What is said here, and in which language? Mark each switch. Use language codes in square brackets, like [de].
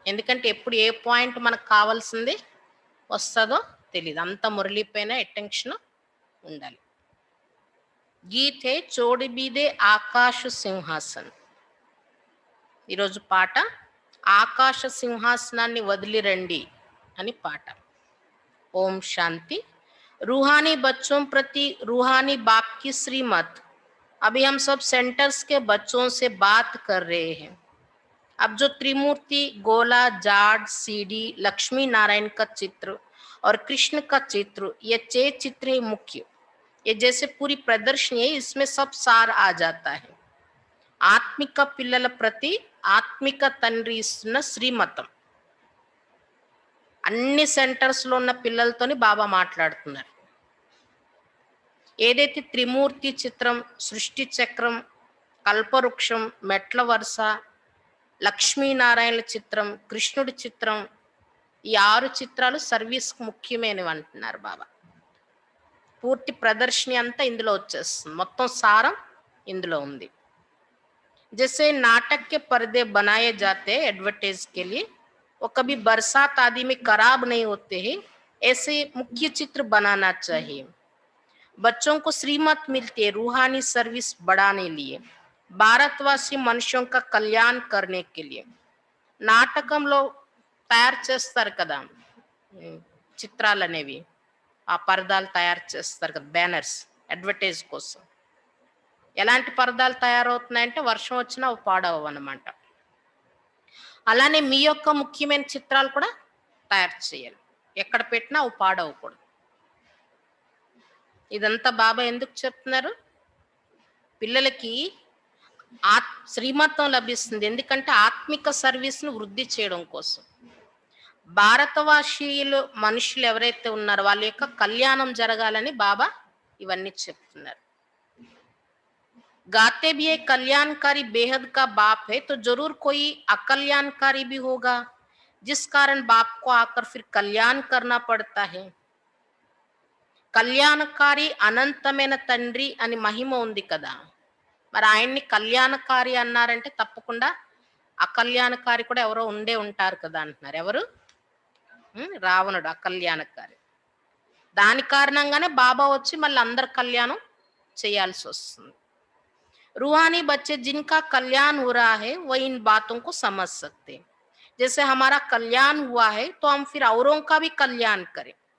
[te] ఎందుకంటే ఎప్పుడు ఏ పాయింట్ మనకు కావాల్సింది వస్తుందో తెలియదు, అంత మురళి పైన అటెన్షన్ ఉండాలి. [hi] గీతే చోడి బీదే ఆకాశ సింహాసన్. [te] ఈరోజు పాట ఆకాశ సింహాసనాన్ని వదిలి రండి అని పాట. ఓం శాంతి. [hi] रूहानी बच्चों प्रति रूहानी बाप की श्रीमत. अभी हम सब सेंटर्स के बच्चों से बात कर रहे हैं. अब जो त्रिमूर्ति, गोला, जाड, सीडी, लक्ष्मी नारायण का चित्र और कृष्ण का चित्र, ये 6 चित्र है मुख्य. ये जैसे पूरी प्रदर्शनी है, इसमें सब सार आ जाता है. [te] ఆత్మిక పిల్లల ప్రతి ఆత్మిక తండ్రి ఇస్తున్న శ్రీమతం. అన్ని సెంటర్స్లో ఉన్న పిల్లలతోని బాబా మాట్లాడుతున్నారు. ఏదైతే త్రిమూర్తి చిత్రం, సృష్టి చక్రం, కల్పవృక్షం, మెట్ల వరుస, లక్ష్మీనారాయణల చిత్రం, కృష్ణుడి చిత్రం, ఈ 6 చిత్రాలు సర్వీస్కి ముఖ్యమైనవి అంటున్నారు బాబా. పూర్తి ప్రదర్శని అంతా ఇందులో వచ్చేస్తుంది, మొత్తం సారం ఇందులో ఉంది. [hi] जैसे नाटक के पर्दे बनाए जाते हैं एडवर्टाइज के लिए, वो कभी बरसात आदि में खराब नहीं होते हैं, ऐसे मुख्य चित्र बनाना चाहिए. बच्चों को श्रीमत मिलती है रूहानी सर्विस बढ़ाने लिए, भारतवासी मनुष्यों का कल्याण करने के लिए. [te] నాటకంలో తయారు చేస్తారు కదా చిత్రాలు అనేవి, ఆ పరదాలు తయారు చేస్తారు కదా, బ్యానర్స్ అడ్వర్టైజ్ కోసం. ఎలాంటి పరదాలు తయారవుతున్నాయంటే వర్షం వచ్చినా అవి పాడవు అన్నమాట. అలానే మీ యొక్క ముఖ్యమైన చిత్రాలు కూడా తయారు చేయాలి. ఎక్కడ పెట్టినా అవి పాడవకూడదు. ఇదంతా బాబా ఎందుకు చెప్తున్నారు? పిల్లలకి శ్రీమతం లభిస్తుంది. ఎందుకంటే ఆత్మిక సర్వీస్‌ను వృద్ధి చేయడం కోసం. భారతవాసీయులు మనుషులు ఎవరైతే ఉన్నారో వాళ్ళ యొక్క కళ్యాణం జరగాలని బాబా ఇవన్నీ చెప్తున్నారు. [hi] गाते भी एक कल्याणकारी बेहद का बाप है तो जरूर कोई अकल्याणकारी भी होगा जिस कारण बाप को आकर फिर कल्याण करना पड़ता है. [te] కళ్యాణకారి అనంతమైన తండ్రి అని మహిమ ఉంది కదా, మరి ఆయన్ని కళ్యాణకారి అన్నారంటే తప్పకుండా అకల్యాణకారి కూడా ఎవరో ఉండే ఉంటారు కదా అంటున్నారు. ఎవరు? రావణుడు అకల్యాణకారి. దాని కారణంగానే బాబా వచ్చి మళ్ళీ అందరి కళ్యాణం చేయాల్సి వస్తుంది. [hi] रूहानी बच्चे जिनका कल्याण हो रहा है वह इन बातों को समझ सकते हैं. जैसे हमारा कल्याण हुआ है तो हम फिर औरों का भी कल्याण करें.